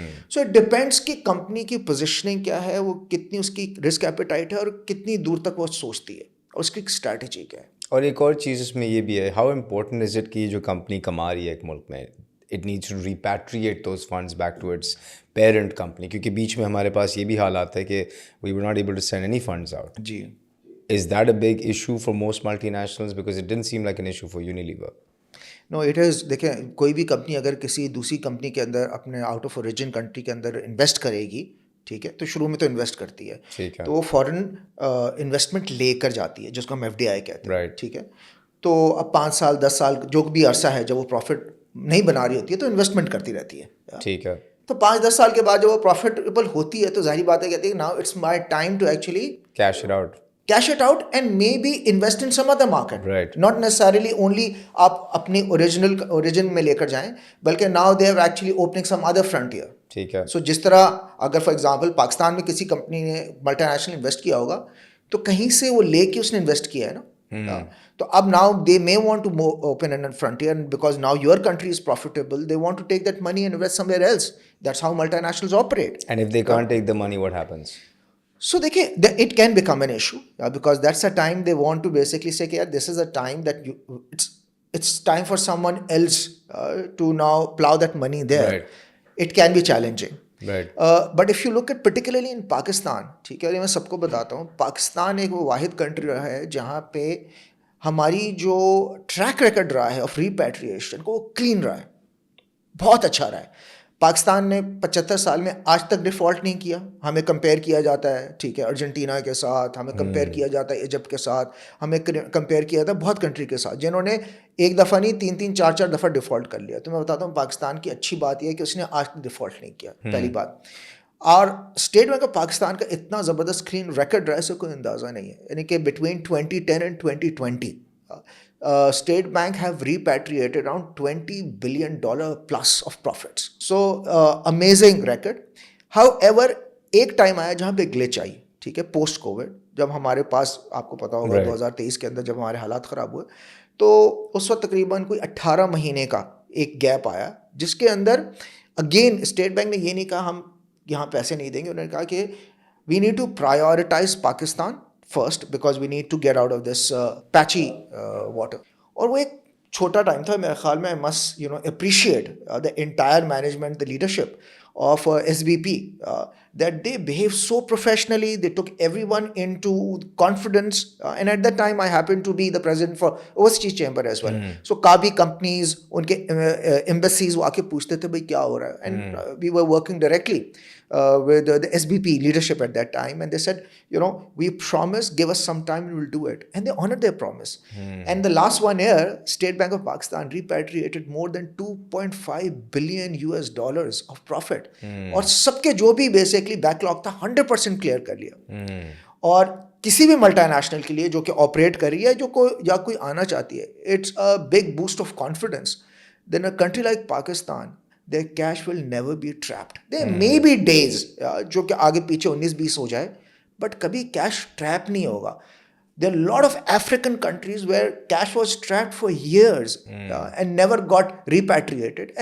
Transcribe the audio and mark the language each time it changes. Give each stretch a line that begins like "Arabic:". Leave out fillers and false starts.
English: so it depends
Urdu: کہ company کی positioning کیا ہے, وہ کتنی اس کی رسک ایپیٹائٹ ہے اور کتنی دور تک وہ سوچتی ہے, اور اس کی اسٹریٹجی کیا ہے. اور ایک اور چیز اس میں یہ بھی ہے,
English: how important is it
Urdu: کہ جو کمپنی کما رہی ہے ایک ملک میں,
English: it needs to repatriate those funds back to its parent company,
Urdu: کیونکہ بیچ میں ہمارے پاس یہ بھی حالات ہے کہ
English: we were not able to send any funds out.
Urdu: جی.
English: Is that a big issue for most multinationals? Because it didn't seem like an issue for Unilever. No, it is.
Urdu: دیکھیں, کوئی بھی کمپنی اگر کسی دوسری company کے اندر اپنے out of origin country کے اندر invest کرے گی, ٹھیک ہے, تو شروع میں تو انویسٹ کرتی ہے, تو وہ فوراً انویسٹمنٹ لے کر جاتی ہے, جس کو ہم FDI کہتے ہیں. ٹھیک ہے, تو اب 5 سال 10 سال جو بھی عرصہ ہے جب وہ پروفٹ نہیں بنا رہی ہوتی ہے تو انویسٹمنٹ کرتی رہتی ہے. ٹھیک ہے, تو 5-10 سال کے بعد جب وہ پروفیٹیبل ہوتی ہے تو ظاہری بات ہے کہتی ہے
English: Now it's my time to actually cash it out. cash it out and maybe invest in some other market. Right. Not necessarily only
Urdu: آپ اپنی origin میں لے کر جائیں, بلکہ
English: now they are actually opening some other frontier.
Urdu: ٹھیک ہے. سو جس طرح اگر
English: for example
Urdu: پاکستان میں کسی کمپنی نے ملٹی نیشنل انویسٹ کیا ہوگا تو کہیں سے وہ لے کے اس نے انویسٹ کیا ہے نا, تو اب
English: Now they may want to open an frontier because now your country is profitable, they want to take that money and invest somewhere else. That's how multinationals operate. And if they can't take the money, what happens? So
Urdu: دیکھیں
English: it can become an issue because that's a time they want to basically say
Urdu: کہ
English: this is a time that it's time for someone else to now plow that money there. Right. It can be challenging. Right.
Urdu: But if you look at particularly in Pakistan, ٹھیک ہے, میں سب کو بتاتا ہوں, پاکستان ایک وہ واحد کنٹری رہا ہے جہاں پہ ہماری جو ٹریک ریکارڈ رہا ہے آف ریپیٹریشن کو وہ کلین رہا ہے, بہت اچھا رہا ہے. پاکستان نے 75 سال میں آج تک ڈیفالٹ نہیں کیا. ہمیں کمپیئر کیا جاتا ہے, ٹھیک ہے, ارجنٹینا کے ساتھ, ہمیں کمپیئر کیا جاتا ہے ایجپٹ کے ساتھ, ہمیں کمپیئر کیا جاتا ہے بہت کنٹری کے ساتھ جنہوں نے ایک دفعہ نہیں 3 4 دفعہ ڈیفالٹ کر لیا. تو میں بتاتا ہوں پاکستان کی اچھی بات یہ ہے کہ اس نے آج تک ڈیفالٹ نہیں کیا, پہلی بات. اور اسٹیٹ بینک آف پاکستان کا اتنا زبردست کلین ریکارڈ رہا ہے, سے کوئی اندازہ نہیں ہے. یعنی کہ
English: Between 2010 and 2020 State Bank have repatriated around $20 billion plus of profits. So amazing record.
Urdu: However, ایک ٹائم آیا جہاں پہ گلچ آئی, ٹھیک ہے, پوسٹ کووڈ, جب ہمارے پاس آپ کو پتا ہوگا 2023 کے اندر جب ہمارے حالات خراب ہوئے تو اس وقت تقریباً کوئی 18 مہینے کا ایک گیپ آیا جس کے اندر اگین اسٹیٹ بینک نے یہ نہیں کہا ہم یہاں پیسے نہیں دیں گے, انہوں نے کہا کہ
English: We need to privatize Pakistan first because we need to get out of this patchy water.
Urdu: اور وہ ایک چھوٹا ٹائم تھا میرے خیال میں.
English: I must appreciate the entire management, the leadership of SBP, that they behaved so professionally. They took everyone into confidence, and at that time I happened to be the president for overseas chamber as well. So
Urdu: काफ़ी
English: companies
Urdu: ان کے
English: embassies
Urdu: وہ آ کے پوچھتے تھے بھائی کیا ہو رہا ہے,
English: and we were working directly with the SBP leadership at that time, and they said, we promise, give us some time and we'll do it. And they honored their promise. And the last 1 year, State Bank of Pakistan repatriated more than $2.5 billion of profit.
Urdu: اور سب کے جو بھی basically back log تھا 100% clear کر لیا. اور کسی بھی ملٹی نیشنل کے لیے جو کہ آپریٹ کر رہی ہے یا کوئی آنا چاہتی ہے,
English: It's a big boost of confidence. Then a country like Pakistan, their cash will never be trapped. There may be days
Urdu: جو کہ آگے پیچھے 19-20 ہو جائے,
English: but
Urdu: کبھی کیش ٹریپ نہیں ہوگا.
English: There are a lot of African countries where cash was trapped for years and never got repatriated.